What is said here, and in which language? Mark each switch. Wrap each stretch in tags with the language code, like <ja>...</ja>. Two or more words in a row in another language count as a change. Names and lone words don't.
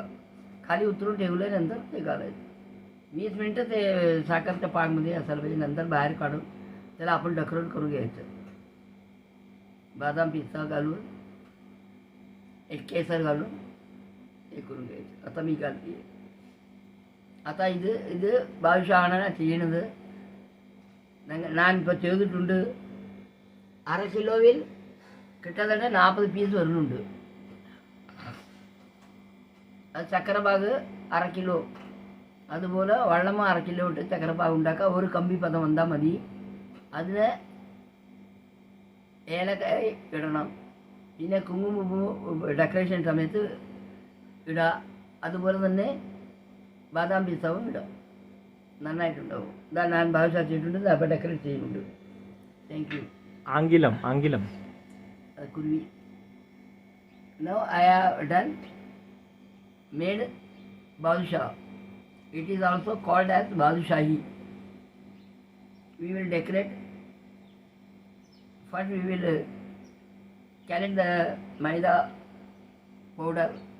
<mr>खाली उतरून ठेवल्यानंतर ते घालायचं. 20 मिनिटं ते साखरच्या पाकमध्ये असायला पाहिजे. नंतर बाहेर काढून त्याला आपण डेकोरेट करून घ्यायचं. बादाम पिस्ता घालून एक केसर घालून हे करून घ्यायचं. आता मी घालते. आता</mr> <ml>ഇത് ബാദുഷാണ് ചെയ്യണത്. ഞാൻ ഇപ്പോൾ ചെയ്തിട്ടുണ്ട്. 1/2 കിലോയിൽ കിട്ടത്തட்ட 40 പീസ് വരുന്നുണ്ട്. അത് ചക്കരപ്പാക് 1/2 കിലോ, അതുപോലെ വെള്ളം 1/2 കിലോ ഇട്ട് ചക്കരപ്പാക് ഉണ്ടാക്കുക. ഒരു കമ്പി പദം വന്നാൽ മതി. അതിന് ഏലക്കായ ഇടണം, പിന്നെ കുങ്കുമപ്പൂ ഡെക്കറേഷൻ സമയത്ത് ഇടുക. അതുപോലെ തന്നെ ബാദാം പിസ്താവും ഇടുക. നന്നായിട്ടുണ്ടാവും. ഇതാ ഞാൻ ബാദുഷാ ചെയ്തിട്ടുണ്ട്, അപ്പോൾ ഡെക്കറേറ്റ് ചെയ്യുന്നുണ്ട്.</ml> <en>Thank you.</en> <ml>ആംഗിലം കുരുവി.</ml> <en>Now I have done made Badshah. It is also called as Badushahi. We will decorate. First we will collect the maida powder.</en>